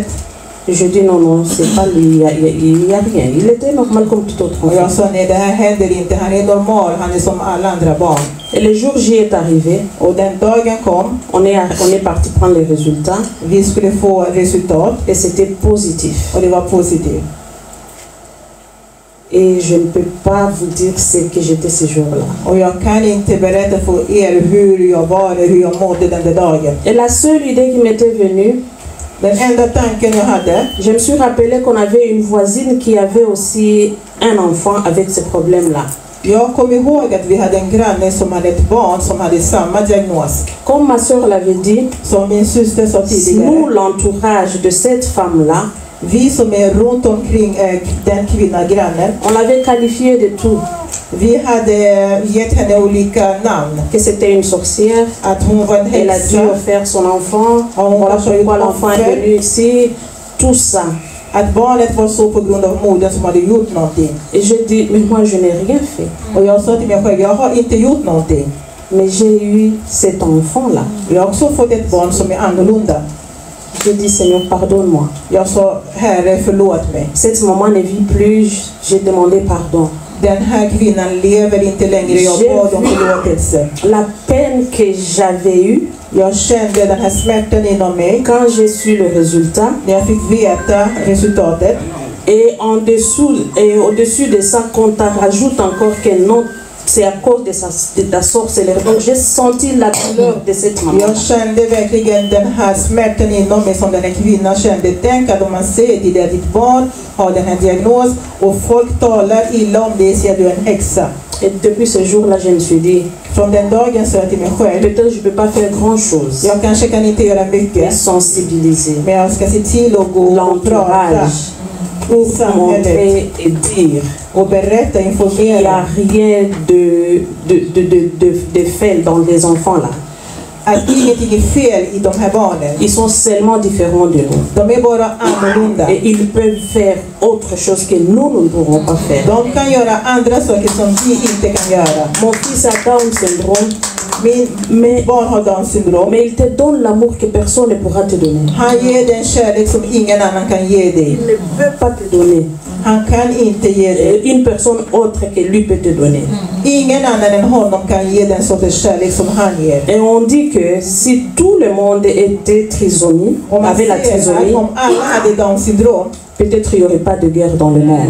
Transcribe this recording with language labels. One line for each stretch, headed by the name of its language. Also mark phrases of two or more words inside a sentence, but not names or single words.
French: Je dis non, c'est pas lui, il y a rien. Il était normal comme tout autre enfant.
Swedish: Jag sa nej, det här händer inte, han är normal, han är som alla andra barn.
French: Et le jour J est arrivé.
Swedish: Och den dagen kom.
French: On est parti prendre les résultats.
Swedish: Vi skulle få resultat.
French: Et c'était positif.
Swedish: Och det var positivt.
French: Et je ne peux pas vous dire ce que j'étais ce jour-là.
Swedish: Och jag kan inte berätta för er hur jag var eller hur jag mådde den dagen.
French: Et la seule idée qui m'était venue,
Swedish: den enda tanken jag hade,
French: je me suis rappelé qu'on avait une voisine qui avait aussi un enfant avec ce problème-là.
Swedish: Jag kom ihåg att vi hade en granne som hade ett barn som hade samma diagnos.
French: Comme ma sœur l'avait dit,
Swedish: som min syster sa tidigare,
French: nous l'entourage de cette femme-là,
Swedish: vi som är runt omkring den grannen,
French: on l'avait qualifiée de tout.
Swedish: Vi hade gett henne olika namn.
French: Que c'était une sorcière,
Swedish: att hon var en häxa.
French: Elle a dû faire son enfant. Voilà pourquoi l'enfant est venu ici. Tout ça.
Swedish: Att barnet var så på grund av modern som hade gjort någonting.
French: Et je dis, mais moi je n'ai rien fait.
Swedish: Och jag sa till mig själv, jag har inte gjort någonting.
French: Mais j'ai eu cet enfant-là.
Swedish: Jag har också fått ett barn som är annorlunda.
French: Je dis, Seigneur, pardonne-moi.
Swedish: Jag sa, Herre, förlåt mig.
French: Cette maman ne vit plus, j'ai demandé pardon.
Swedish: Den här kvinnan lever inte längre, jag bad om förlåtelse.
French: La peine que j'avais eue,
Swedish: jag kände den här smärtan inom mig.
French: Quand j'ai su le résultat,
Swedish: när jag fick veta resultatet.
French: Et au-dessus de ça, qu'on t'a rajoute encore que non, c'est à cause de ta sorcellerie. Donc j'ai senti la douleur de cette maman.
Swedish: Jag kände verkligen den här smärtan inom mig som den här kvinnan kände. Tänk att om man säger till dig att ditt barn har den här diagnos och folk talar illa om det, säger du är en häxa.
French: Et depuis ce jour-là, je me suis dit,
Swedish: från den dagen sa jag till mig själv,
French: peut-être je peux pas faire grand-chose.
Swedish: Jag kanske kan inte göra mycket.
French: Sensibiliser.
Swedish: Men jag ska se till att gå och prata.
French: Montrer et dire.
Swedish: Och berätta, informera.
French: Il n'y a rien de fait dans les enfants là.
Swedish: Att ingenting är fel i de här barnen.
French: Ils sont seulement différents de nous.
Swedish: De är bara annorlunda.
French: Et ils peuvent faire autre chose que nous ne pourrons pas faire.
Swedish: De kan göra andra saker som vi inte kan göra.
French: Mon fils a
English: Down syndrome.
Swedish: Min barn har Down syndrom.
French: Mais il te donne l'amour que personne ne pourra te donner.
Swedish: Han ger den kärlek som ingen annan kan ge dig.
French: Il ne peut pas te donner.
Swedish: Han kan inte ge dig.
French: Une personne autre que lui peut te donner.
Swedish: Ingen annan än honom kan ge den sortens kärlek som han ger.
French: Et on dit que si tout le monde était trisomie, avait la trisomie,
Swedish: om alla hade Downs syndrom,
French: peut-être il n'y aurait pas de guerre dans le monde.